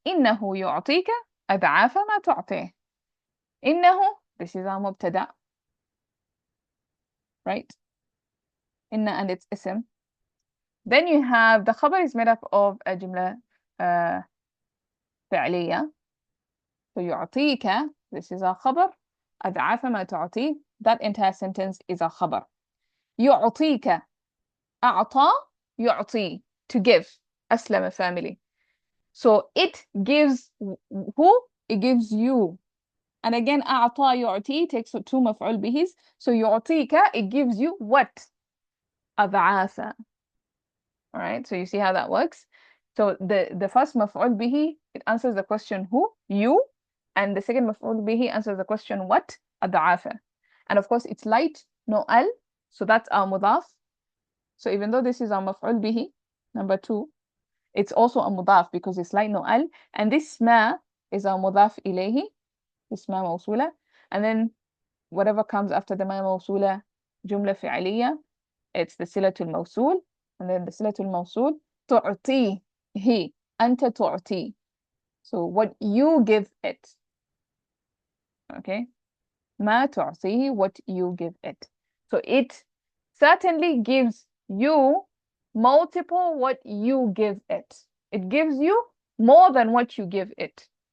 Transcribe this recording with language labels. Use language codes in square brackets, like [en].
[ar] إنه يعطيك أضعاف ما تعطيه. [en] إنه, this is our مبتدأ. Right? إن and its اسم. Then you have the khabar is made up of a جملة فعلية. So يعطيك, this is our khabar. [ar] أضعاف ما تعطيه, [en] that entire sentence is a khabar. [ar] يعطيك, أعطى يعطي, to give. [en] أسلم family. So it gives who? It gives you. And again, أعطى يعطي takes two مفعول بهs. So يعطيك, it gives you what? [ar] أضعاف. [en] All right, so you see how that works? So the first مفعول به, it answers the question who? You. And the second مفعول به answers the question what? [ar] أضعاف. [en] And of course, it's light, no al. So that's our مضاف. So even though this is our مفعول به, number 2, it's also a مضاف because it's light, no al. And this ما is our مضاف إليه. This ما موصولة. And then whatever comes after the ما موصولة, جملة فعلية, it's the صلة الموصول. And then the [ar] صلة الموصول, تعطيه, أنت تعطي. [en] So what you give it. Okay? [ar] ما تعطيه, [en] what you give it. So it certainly gives you multiple what you give it. It gives you more than what you give it.